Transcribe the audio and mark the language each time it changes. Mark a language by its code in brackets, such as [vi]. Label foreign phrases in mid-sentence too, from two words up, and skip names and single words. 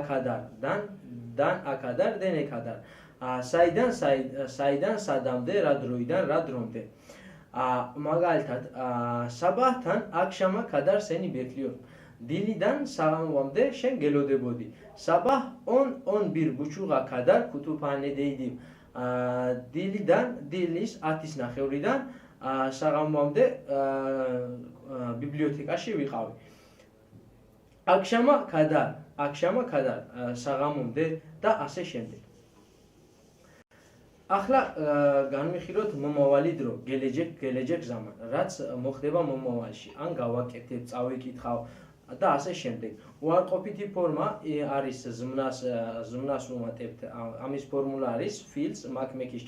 [tr] a kadar den e kadar [ka] საიდან სადამდე რა დროიდან რა დრომდე მაგალითად [tr] sabahtan akşama kadar seni bekliyor [ka] დილიდან საღამომდე შენ გელოდებოდი [tr] sabah on bir buçuğa kadar kütüphanedeydim [ka] დილიდან დილის 10:30-დან საღამომდე ბიბლიოთეკაში ვიყავი [tr] akşama kadar [ka] საღამომდე და ასე შემდეგ ახლა განვიხილოთ მომავალი დრო [tr] gelecek zaman [ka] რაც მოხდება მომავალში ან გავაკეთებ წავიკითხავ და ასე შემდეგ უარყოფითი ფორმა არის ზმნას ვუმატებთ ამის ფორმულა არის ფილს მაკმეკის